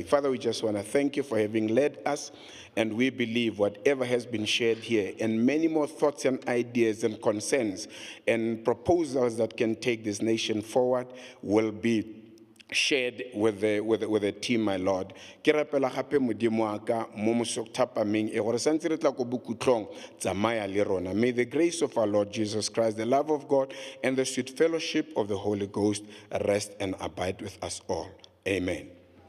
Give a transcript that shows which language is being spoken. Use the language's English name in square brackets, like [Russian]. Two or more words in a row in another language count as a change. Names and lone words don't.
[English] Father, we just want to thank you for having led us. And we believe whatever has been shared here, and many more thoughts and ideas and concerns and proposals that can take this nation forward, will be shared with the team, my Lord. [Tswana] Ke rapela gape modimo wa ka mo mosothapameng e gore santse re tla go bokutlong tsamaya le rona. [English] May the grace of our Lord Jesus Christ, the love of God, and the sweet fellowship of the Holy Ghost rest and abide with us all. Amen.